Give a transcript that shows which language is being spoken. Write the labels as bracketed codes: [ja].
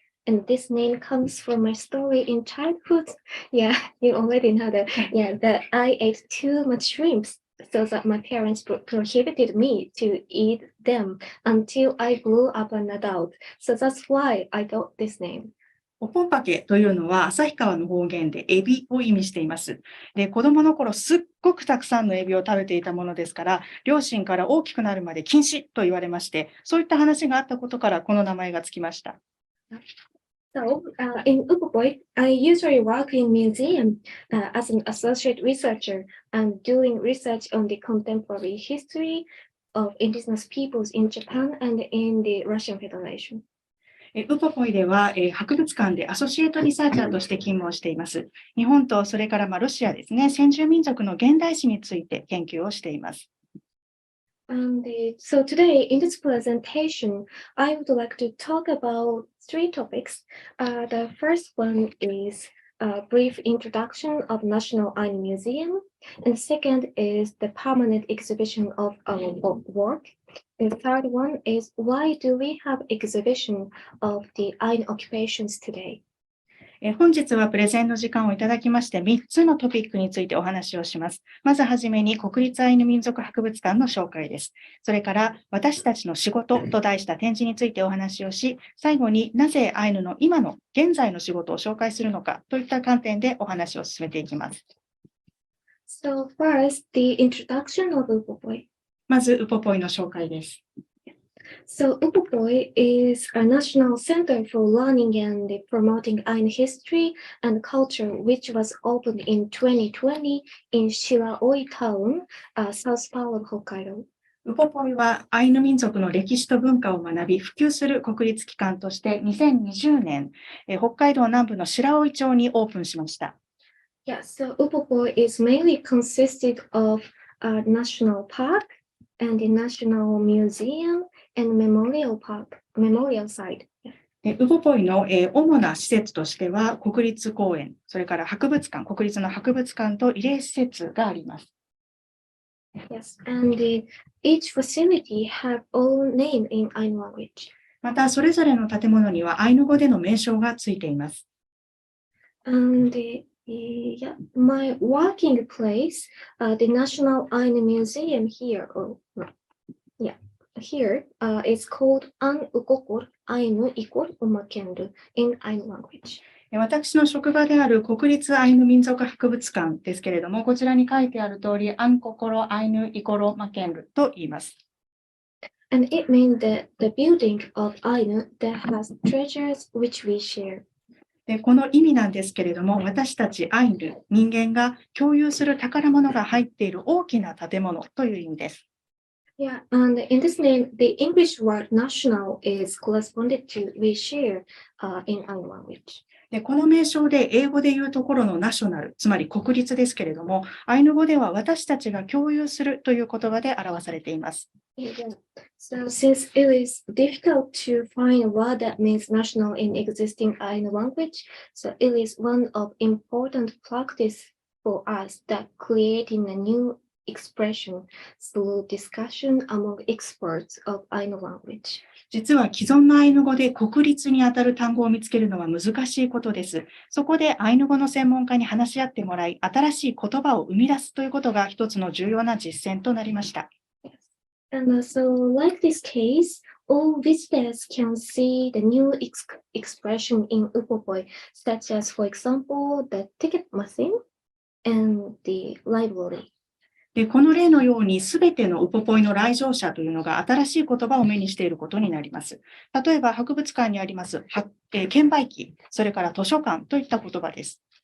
[en] And this name comes from my story in childhood. Yeah, you already know that. Yeah, that I ate too much shrimps, so that my parents prohibited me to eat them until I grew up an adult. So that's why I got this name. [ja] オポンパケというのは旭川の方言でエビを意味しています。で、子供の頃すっごくたくさんのエビを食べていたものですから、両親から大きくなるまで禁止と言われまして、そういった話があったことからこの名前がつきました。 [en] So, in Upopoi, I usually work in museum as an associate researcher and doing research on the contemporary history of indigenous peoples in Japan and in the Russian Federation. [ja] ウポポイでは博物館でアソシエイトリサーチャーとして勤務をしています。日本とそれからロシアですね、先住民族の現代史について研究をしています。 [en] And so today in this presentation, I would like to talk about three topics. The first one is a brief introduction of National Ainu Museum, and the second is the permanent exhibition of our work. The third one is why do we have exhibition of the Ainu occupations today? [ja] 本日はプレゼンの時間をいただきまして3つのトピックについてお話をします。まずはじめに国立アイヌ民族博物館の紹介です。それから私たちの仕事と題した展示についてお話をし、最後になぜアイヌの今の現在の仕事を紹介するのかといった観点でお話を進めていきます。 [en] So first, the introduction of Upopoi. [ja] まずウポポイの紹介です。 [en] So Upopoi is a national center for learning and promoting Ainu history and culture, which was opened in 2020 in Shiraoi Town, south part of Hokkaido. [ja] ウポポイはアイヌ民族の歴史と文化を学び、普及する国立機関として2020年、北海道南部の白老町にオープンしました。 [en] Yeah, so Upopoi is mainly consisted of a national park and a national museum and memorial site. [ja] ウポポイの主な施設としては国立公園、それから博物館、国立の博物館と慰霊施設があります。 [en] Yes, and each facility have own name in Ainu language. [ja] また、それぞれの建物にはアイヌ語での名称がついています。 [en] And Yeah, my working place, the National Ainu Museum here, here is called An Ukokor Ainu Ikor Umakendu in Ainu language. [ja] 私の職場である国立アイヌ民族博物館ですけれども、こちらに書いてある通り、アンココロアイヌイコロマケンルと言います。 [en] And it means the building of Ainu that has treasures which we share. [ja] でこの意味なんですけれども、私たちアイヌ、人間が共有する宝物が入っている大きな建物という意味です。 [en] Yeah, and in this name, the English word national is corresponded to we share in Ainu language. [ja] でこの名称で英語でいうところのナショナル、つまり国立ですけれども、アイヌ語では私たちが共有するという言葉で表されています。 [en] Yeah. So since it is difficult to find a word that means national in existing Ainu language, so it is one of important practice for us that creating a new expression through discussion among experts of Ainu language. [ja] 実は既存のアイヌ語で国立にあたる単語を見つけるのは難しいことです。そこでアイヌ語の専門家に話し合ってもらい、新しい言葉を生み出すということが一つの重要な実践となりました。 [en] And so, like this case, all visitors can see the new expression in Upopoi, such as, for example, the ticket machine and the library. [ja] でこの例のように、すべてのウポポイの来場者というのが新しい言葉を目にしていることになります。例えば、博物館にあります券売機、それから図書館といった言葉です。